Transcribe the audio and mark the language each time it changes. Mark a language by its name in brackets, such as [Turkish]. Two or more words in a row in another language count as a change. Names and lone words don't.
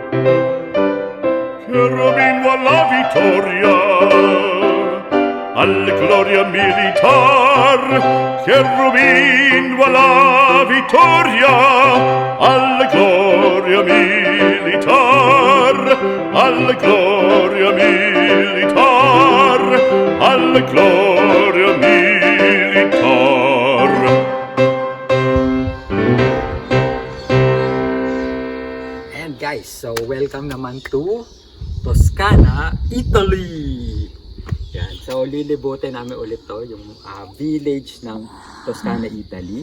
[Italian] Cherubino alla vittoria, alla gloria militar, cherubino alla vittoria, alla gloria militar, alla gloria militar, alla gloria militar. [English] And guys, so welcome naman to Toscana, Italy. [Filipino] Yan. So lilibutin namin ulit to yung village ng Toscana, Italy.